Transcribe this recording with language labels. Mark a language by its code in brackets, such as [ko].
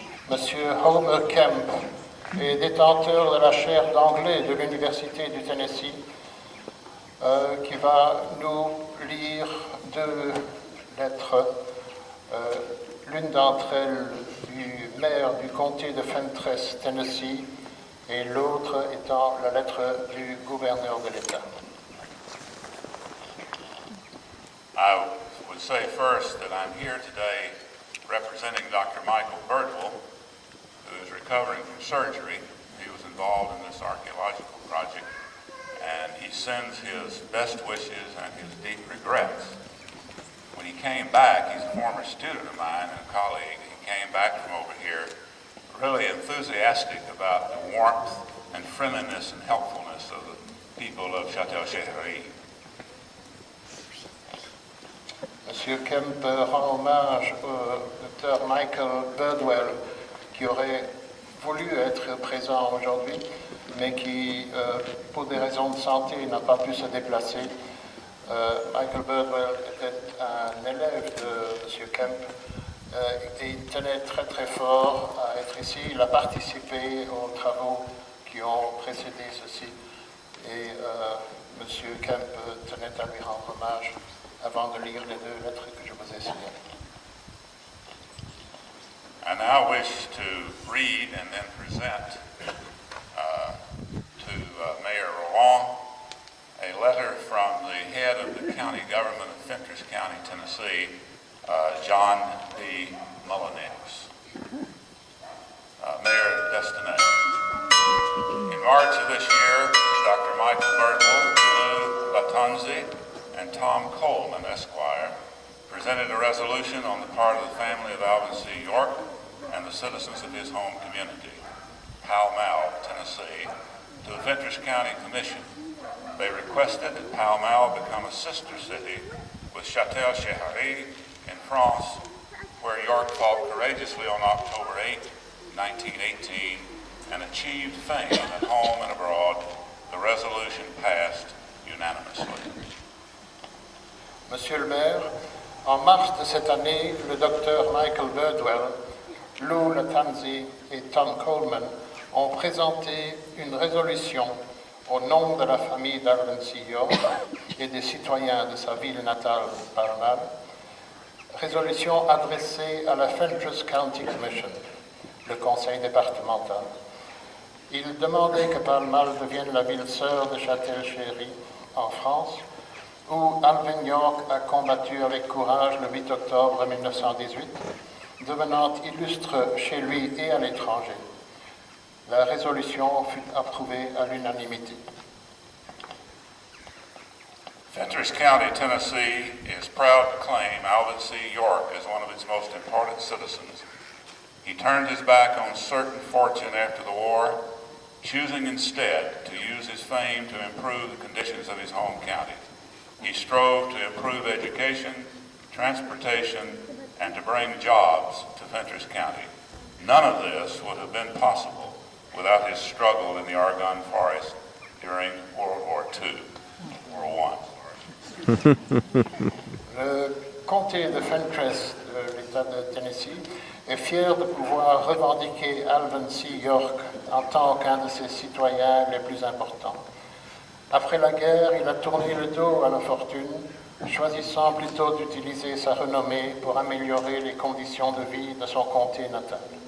[fr] Monsieur Homer Kemp est détenteur de la chaire d'anglais de l'Université du Tennessee, qui va nous lire deux lettres, l'une d'entre elles du maire du comté de Fentress, Tennessee, et l'autre étant la lettre du gouverneur de l'État. [en] I would say first that I'm here today representing Dr. Michael Birdwell, who is recovering from surgery. He was involved in this archaeological project, and he sends his best wishes and his deep regrets. When he came back, he's a former student of mine and a colleague. He came back from over here really enthusiastic about the warmth and friendliness and helpfulness of the people of Châtel-Chéhéry. [fr] Monsieur Kemp rend hommage au docteur Michael Birdwell, qui aurait voulu être présent aujourd'hui, mais qui, pour des raisons de santé, n'a pas pu se déplacer. Michael Birdwell était un élève de M. Kemp et il tenait très très fort à être ici. Il a participé aux travaux qui ont précédé ceci et M. Kemp tenait à lui rendre hommage avant de lire les deux lettres que je vous ai signalées. [en] I now wish to read and then present to Mayor Roland a letter from the head of the county government of Fentress County, Tennessee, John D. Mullinex. Mayor Destinet. In March of this year, Dr. Michael Birdwell, Lou Latanzi, and Tom Coleman, Esquire, presented a resolution on the part of the family of Alvin C. York and the citizens of his home community, Pall Mall, Tennessee, to the Fentress County Commission. They requested that Pall Mall become a sister city with Châtel-Chéhéry in France, where York fought courageously on October 8, 1918, and achieved fame at home and abroad. The resolution passed unanimously. [fr] Monsieur le maire, en mars de cette année, le docteur Michael Birdwell, Lou Latanzi et Tom Coleman ont présenté une résolution au nom de la famille d'Alvin C. York et des citoyens de sa ville natale, Pall Mall, résolution adressée à la Fentress County Commission, le conseil départemental. Ils demandaient que Pall Mall devienne la ville sœur de Châtel-Chéhéry en France, où Alvin York a combattu avec courage le 8 octobre 1918, devenant illustre chez lui et à l'étranger. La résolution fut approuvée à l'unanimité. [en] Fentress County, Tennessee is proud to claim Alvin C. York as one of its most important citizens. He turned his back on certain fortune after the war choosing instead to use his fame to improve the conditions of his home county. He strove to improve education, transportation, and to bring jobs to Fentress County. None of this would have been possible without his struggle in the Argonne Forest during World War II, World I. [fr] Le comté de Fentress de l'État de Tennessee est fier de pouvoir revendiquer Alvin C. York en tant qu'un de ses citoyens les plus importants. Après la guerre, il a tourné le dos à la fortune, choisissant plutôt d'utiliser sa renommée pour améliorer les conditions de vie de son comté natal.